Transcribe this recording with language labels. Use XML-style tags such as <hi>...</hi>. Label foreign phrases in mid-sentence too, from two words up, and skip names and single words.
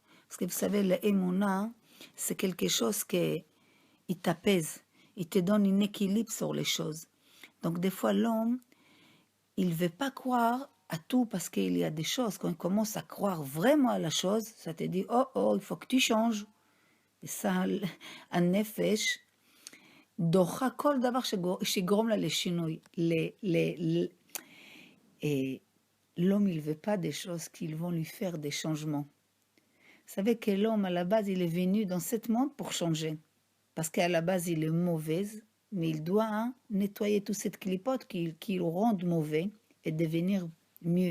<fr>Parce que vous savez, l'émouna, c'est quelque chose qui t'apaise. Il te donne un équilibre sur les choses. Donc, des fois, l'homme, il ne veut pas croire à tout parce qu'il y a des choses. Quand il commence à croire vraiment à la chose, ça te dit, oh, il faut que tu changes. Et ça,</fr> <he>הנפש דוחה כל דבר שיגרום לה לשינוי.</he> <fr>Et l'homme, il ne veut pas des choses qui vont lui faire des changements. Vous savez que l'homme, à la base, il est venu dans ce monde pour changer. Parce qu'à la base, il est mauvais, mais il doit nettoyer toute cette clipote qui le rend mauvais et devenir mieux.</fr>